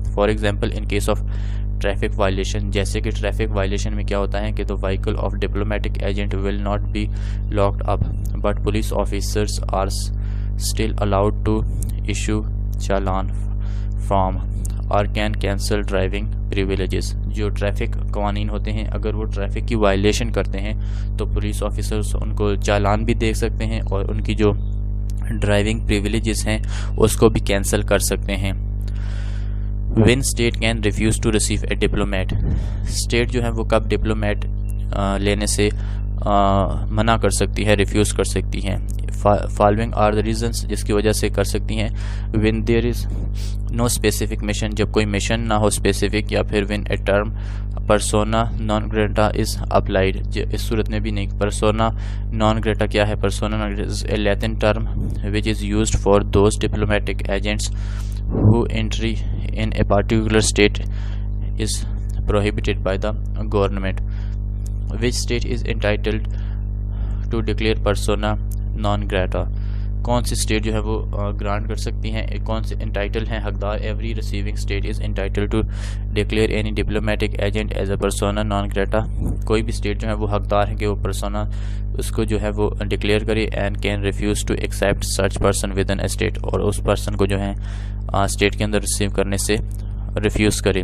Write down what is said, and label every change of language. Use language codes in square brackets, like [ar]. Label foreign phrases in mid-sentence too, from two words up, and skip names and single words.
[en] for example in case of traffic violation, [hi] जैसे कि ट्रैफिक वायलेशन में क्या होता है कि [en] the vehicle of diplomatic agent will not be locked up but police officers are still allowed to issue challan from or can cancel driving privileges. [hi] जो ट्रैफिक कवानीन होते हैं, अगर वो ट्रैफिक की वायलेशन करते हैं तो [en] police officers [hi] उनको चालान भी दे सकते हैं और उनकी जो [en] driving privileges [hi] हैं उसको भी कैंसिल कर सकते हैं। [en] When state can refuse to receive a diplomat, [hi] स्टेट जो है वो कब डिप्लोमेट लेने से मना कर सकती है, रिफ्यूज़ कर सकती हैं। [en] following are the reasons [hi] जिसकी वजह से कर सकती हैं। [en] when there is no specific mission, [hi] जब कोई मिशन ना हो स्पेसिफिक, या फिर [en] when a term [la] persona non grata [en] is applied, [hi] इस सूरत में भी नहीं। [la] persona non grata [hi] क्या है? [la] persona non grata [en] is a Latin term which is used for those diplomatic agents who entry in a particular state is prohibited by the government. Which state is entitled to declare [la] persona non grata? [hi] कौन सी स्टेट जो है वो ग्रांट कर सकती हैं, कौन से इंटाइटल हैं, हकदार। [en] every receiving state is entitled to declare any diplomatic agent as a [la] persona non grata. [hi] कोई भी स्टेट जो है वो हकदार है कि वो पर्सोना उसको जो है वो डिक्लेयर करे [en] and can refuse to accept such person with in a state, [hi] और उस पर्सन को जो है स्टेट के अंदर रिसीव करने से रिफ्यूज़ करे।